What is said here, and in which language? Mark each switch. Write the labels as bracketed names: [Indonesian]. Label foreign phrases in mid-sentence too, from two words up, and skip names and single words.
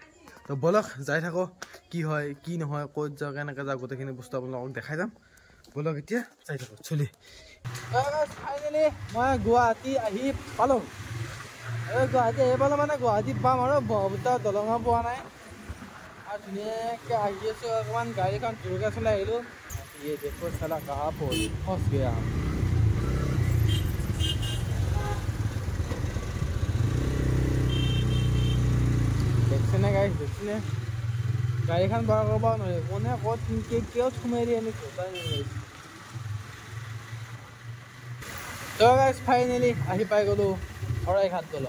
[Assamese] তো বলক যাই থাকোঁ, কি হয় কি নহয়, ক'ত যাওঁ, কেনেকৈ যাওঁ, গোটেইখিনি বস্তু আপোনালোকক দেখাই যাম। বলক এতিয়া যাই থাকোঁ চলি। ফাইনেলি মই গুৱাহাটী আহি পালোঁ। গুৱাহাটী আহি পালোঁ মানে গুৱাহাটীত পাম আৰু ব্ৰহ্মপুত্ৰ দলঙো পোৱা নাই, আৰু ধুনীয়াকৈ আহি আছোঁ। অকণমান গাড়ীখন জোৰকৈ চলাই আহিলোঁ। [Hindi] ये देखो साला कहाँ फंस गया। [Assamese] দেখছেনে গাড়ী, দেখছেনে গাড়ীখন পাৰ কৰিব নোৱাৰি, কোনে ক'ত কিয় সোমাই দিয়ে আমি ঘটাই নোৱাৰিছোঁ। তো গাইজ ফাইনেলি আহি পাই গ'লোঁ শৰাইঘাট দলং।